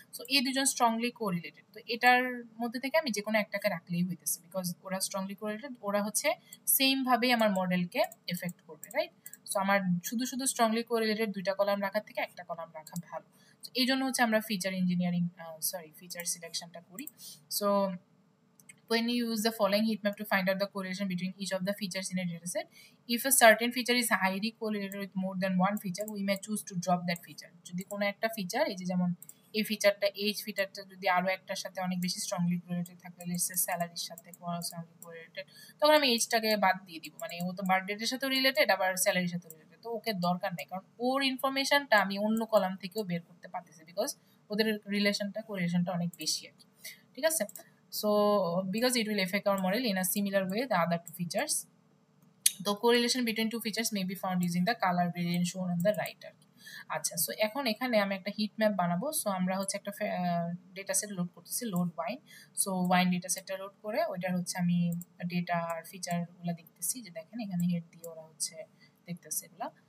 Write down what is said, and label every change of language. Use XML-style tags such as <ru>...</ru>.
<bn>So এই দুজন strongly correlated, তো এটার মধ্যে থেকে আমি যে কোনো একটাকে রাখলেই হইতেছে, বিকজ ওরা স্ট্রংলি কোরিলেটেড, ওরা হচ্ছে সেম ভাবেই আমার মডেলকে এফেক্ট করবে, রাইট? সো আমার শুধু শুধু স্ট্রংলি কোরিলেটেড দুইটা কলাম রাখার থেকে একটা কলাম রাখা ভালো। এই জন্য হচ্ছে আমরা ফিচার ইঞ্জিনিয়ারিং ফিচার সিলেকশনটা করি।</bn> <en>So when you use the following heat map to find out the correlation between each of the features in a dataset, if a certain feature is highly correlated with more than one feature, we may choose to drop that feature.</en> <bn>যদি কোনো একটা feature, এই যে যেমন এই ফিচারটা, age ফিচারটা যদি আরো একটার সাথে অনেক বেশি স্ট্রংলি কোরিলেটেড থাকে, লেটস সে স্যালারির সাথে স্ট্রংলি কোরিলেটেড, তখন আমি এইজটাকে বাদ দিয়ে দিব। মানে ও তো বার্থডেটের সাথে রিলেটেড আবার স্যালারির সাথে রিলেটেড, তো ওকে দরকার নেই, কারণ ওর ইনফরমেশনটা আমি অন্য কলাম থেকেও বের করতে পারতেছি, বিকজ ওদের কোরিলেশনটা অনেক বেশি আর কি, ঠিক আছে।</bn> <en>So because it will affect our model in a similar way the other two features. The correlation between two features may be found using the color gradient shown on the right</en> <bn>আর কি। আচ্ছা, so এখন এখানে আমি একটা hit map বানাবো। So আমরা হচ্ছে একটা ডেটা সেট লোড করতেছি, load wine. So wine data সেটটা লোড করে ওইটার হচ্ছে আমি ডেটা আর ফিচারগুলো দেখতেছি, যে দেখেন এখানে হেড দিয়ে ওরা হচ্ছে দেখতেছে এগুলা।</bn>